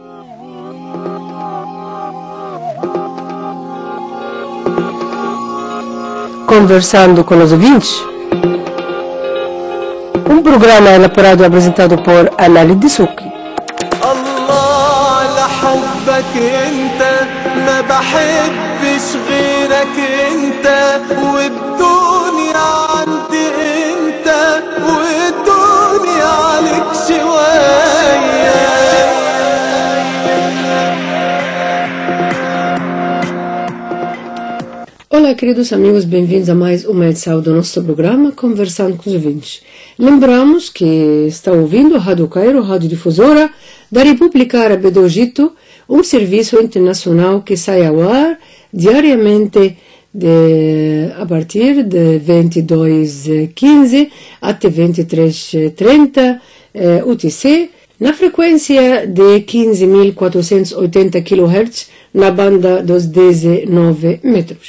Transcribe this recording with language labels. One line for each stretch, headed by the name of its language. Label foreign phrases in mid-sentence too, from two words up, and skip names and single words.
Portuguese: Conversando com os ouvintes, um programa elaborado e apresentado por Anali Disuki.
Arabic: الله لحبك انت ما بحبش غيرك انت والدنيا عندي انت والدنيا عليك شوية.
Portuguese: Olá, queridos amigos, bem-vindos a mais uma edição do nosso programa Conversando com os Ouvintes. Lembramos que está ouvindo a Rádio Cairo, rádio difusora da República Árabe do Egito, um serviço internacional que sai ao ar diariamente a partir de 22h15 até 23h30 UTC, na frequência de 15.480 kHz na banda dos 19 metros.